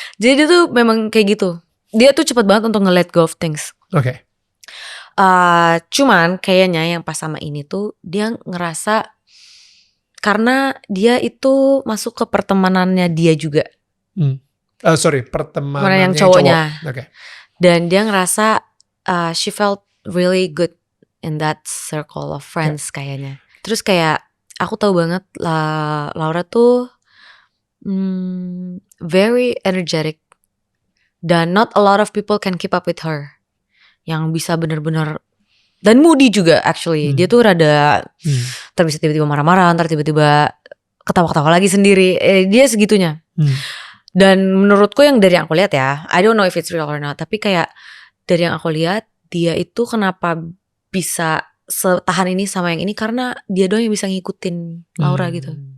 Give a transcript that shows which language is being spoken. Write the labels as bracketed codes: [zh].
[id] Jadi dia tuh memang kayak gitu. Dia tuh cepet banget untuk nge- [en] let go of things. Oke. [id] Cuman kayaknya yang pas sama ini tuh dia ngerasa karena dia itu masuk ke pertemanannya dia juga. Pertemanan yang cowoknya. Cowok. Okay. Dan dia ngerasa [en] she felt really good in that circle of friends [id] kayaknya. Terus kayak aku tahu banget Laura tuh [en] very energetic dan not a lot of people can keep up with her. [id] Yang bisa benar-benar dan moody juga actually. Dia tuh rada bisa tiba-tiba marah-marah, ntar tiba-tiba ketawa-ketawa lagi sendiri. Dia segitunya. Dan menurutku yang dari yang aku lihat ya, [en] I don't know if it's real or not, [id] tapi kayak dari yang aku lihat dia itu kenapa bisa setahan ini sama yang ini karena dia doang yang bisa ngikutin Laura gitu.